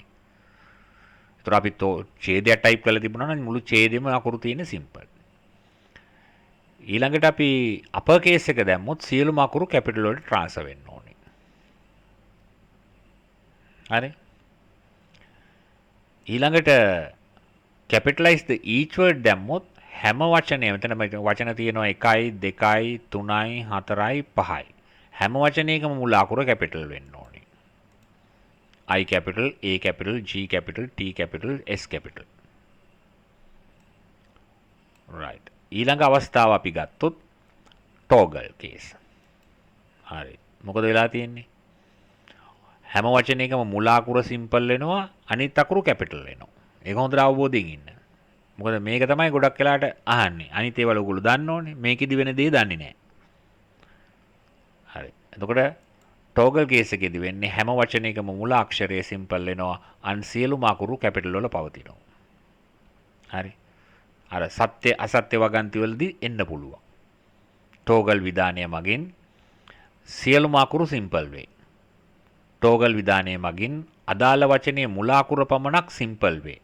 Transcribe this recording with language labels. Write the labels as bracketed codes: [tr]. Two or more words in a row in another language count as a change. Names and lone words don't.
[si] එතකොට අපි ඡේදයක් ටයිප් කරලා තිබුණා නම් මුළු ඡේදෙම අකුරු තියෙන සිම්පල්. ඊළඟට අපි [en] upper case [si] එක දැම්මොත් සියලුම අකුරු කැපිටල් වලට ට්‍රාන්ස්ෆර් වෙන්න ඕනේ. හරි. ඊළඟට [en] capitalize the each word [si] දැම්මොත් හැම වචනයම මෙතන වචන තියෙනවා 1යි 2යි 3යි 4යි 5යි. හැම වචනයකම මුල අකුර කැපිටල් වෙන්න ඕනේ. [en] I capital, A capital, G capital, T capital, S capital. right. [si] ඊළඟ අවස්ථාව අපි ගත්තොත් [en] toggle case. [si] හරි. මොකද වෙලා තියෙන්නේ? හැම වචනයකම මුල අකුර සිම්පල් වෙනවා අනිත් අකුරු කැපිටල් වෙනවා. ඒක හොඳට අවබෝධයෙන් ඉන්න. මොකද මේක තමයි ගොඩක් වෙලාට අහන්නේ. අනිත් ඒවා ඔයගොල්ලෝ දන්න ඕනේ. මේකෙදි වෙන දේ දන්නේ නැහැ. හරි. එතකොට [en] toggle case [si] එකේදී වෙන්නේ හැම වචනයකම මුල අක්ෂරය සිම්පල් වෙනවා අන් සියලුම අකුරු කැපිටල් වල පවතිනවා. හරි. අර සත්‍ය අසත්‍ය වගන්ති වලදී එන්න පුළුවන්. toggle විධානය මගින් සියලුම අකුරු සිම්පල් වේ. toggle විධානය මගින් අදාළ වචනයේ මුල අකුර පමණක් සිම්පල් වේ.